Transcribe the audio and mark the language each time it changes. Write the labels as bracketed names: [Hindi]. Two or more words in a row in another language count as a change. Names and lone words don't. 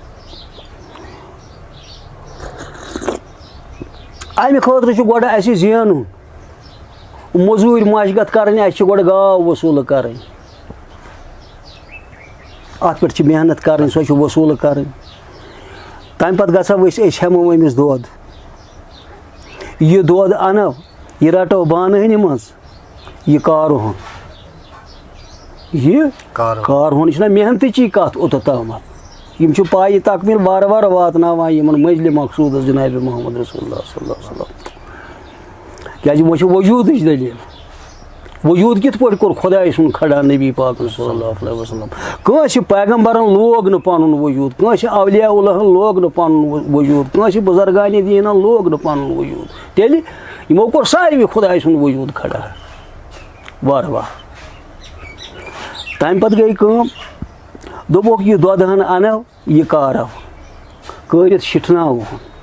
[Kashmiri] امہِ خٲطرٕ چھُ گۄڈٕ اَسہِ زینُن موٚزوٗرۍ مشگت کرٕنۍ اَسہِ چھِ گۄڈٕ گاو وصوٗلہٕ کَرٕنۍ اَتھ پٮ۪ٹھ چھِ محنت کَرٕنۍ سۄ چھِ وصوٗلہٕ کَرٕنۍ تَمہِ پَتہٕ گژھو أسۍ ہٮ۪مو أمِس دۄد یہِ دۄد اَنو یہِ رَٹو بانہٕ منٛز یہِ کارہُن یہِ کارہُن یہِ چھُنہ محنتٕچی کَتھ اوٚتَتھ تامَتھ یِم چھِ پایہِ تکمیٖل وارٕ وارٕ واتناوان یِمن منزلہِ مقصوٗدس جِنابِ محمد رسول [Arabic] اللہ صلی اللہ علیہ وسلم [Kashmiri] کیٛازِ وۄنۍ چھِ وجوٗدٕچ دٔلیٖل وجوٗد کِتھ پٲٹھۍ کوٚر خۄداے سُنٛد کھڑا نبی پاکن [Arabic] صلی اللہ علیہ وسلم [Kashmiri] کٲنٛسہِ پیغمبرن لوگ نہٕ پنُن وجوٗد کٲنٛسہِ اولیاء اللہن لوگ نہٕ پنُن وجوٗد کٲنٛسہِ بُزرگانہِ دیٖنن لوگ نہٕ پنُن وجوٗد تیٚلہِ یِمو کوٚر ساروی خۄداے سُنٛد وجوٗد کھڑا وارٕ وارٕ تَمہِ پتہٕ گٔے کٲم دوٚپُکھ یہِ دۄدٕ ہن اَنو یہِ کارو کٲرِتھ شِٹھناوہون